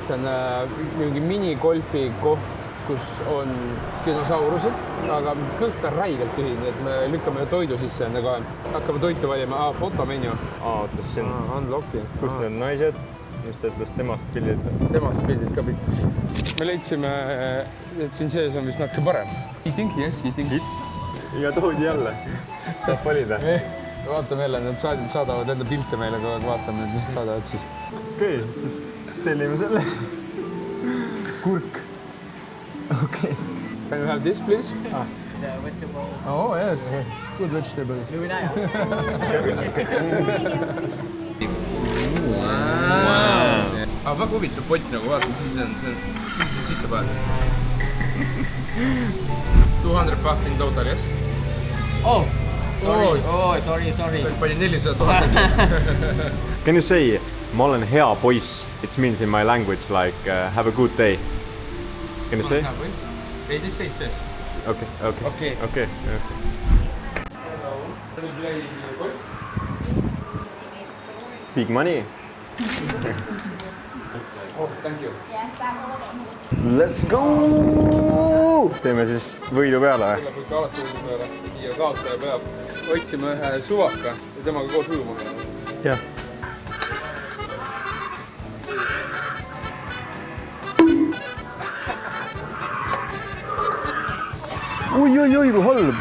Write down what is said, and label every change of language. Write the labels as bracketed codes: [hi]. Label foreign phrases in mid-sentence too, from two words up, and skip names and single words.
[et] See on mingi minigolfi koht kus on dinosaurused, aga kõht on räigelt tühi, nii et me lükkame toidu sisse enne ka. Hakkame toitu valima. Fotomenu. Ootas siin. Unlocki. Kus need naised? Mis ta ütles temast pildid? Temast pildid ka pikas. Me leidsime, et siin sees on vist natuke parem. [en] Eating, yes, eating. [et] Ja toodi jälle. Saab valida. Vaatame jälle, nad saadavad enda pilte meile, kui vaatame, mis saadavad siis. Okei, siis tellime selle. Kurk. Okei. [en] Can you have this, please? The vegetable. Oh, yes. Good vegetables. [et] Aga väga huvitav pott nagu, vaatame, mis see sisse paned. [en] 200 baht in total, yes? Oh, sorry. [et] Pani 400 000. [en] Can you say, [et] ma olen hea poiss? [en] It means in my language like have a good day. Can you say? They just say this. Okay. Big money. Oh, thank you. Let's go! [et] Teeme siis võidu peale või? Tuleb ikka alati võidu peale ja kaotaja peab. Otsime ühe suvaka ja temaga koos ujuma minema. Jah. Oi, kui halb!